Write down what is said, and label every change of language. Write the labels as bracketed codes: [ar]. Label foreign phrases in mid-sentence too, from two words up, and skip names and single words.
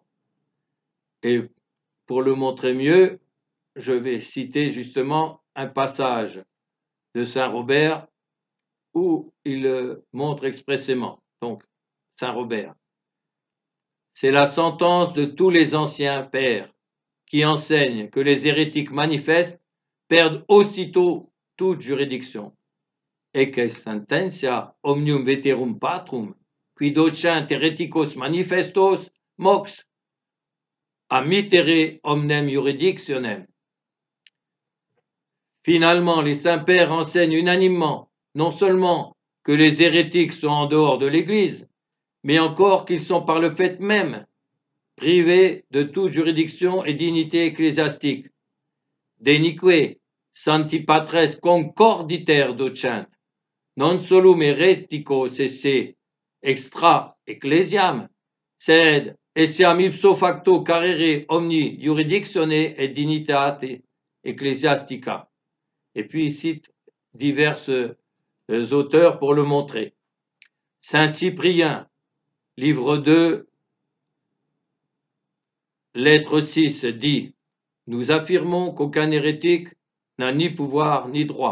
[fr] Et pour le montrer mieux, je vais citer justement un passage de saint Robert où il le montre expressément. Donc, saint Robert. C'est la sentence de tous les anciens pères qui enseignent que les hérétiques manifestes perdent aussitôt toute juridiction. [la] Et que sententia omnium veterum patrum, qui docent hereticos manifestos mox, amitere omnem jurisdictionem. [fr] Finalement, les saints-pères enseignent unanimement, non seulement que les hérétiques sont en dehors de l'Église, mais encore qu'ils sont par le fait même privés de toute juridiction et dignité ecclésiastique. [la] Denique, santi patres concorditer docent, non solum hereticos esse extra ecclesiam, sed essiam ipso facto carere omni jurisdictione et dignitate ecclesiastica. [fr] Et puis il cite divers auteurs pour le montrer. Saint Cyprien, livre 2, lettre 6, dit « Nous affirmons qu'aucun hérétique n'a ni pouvoir ni droit.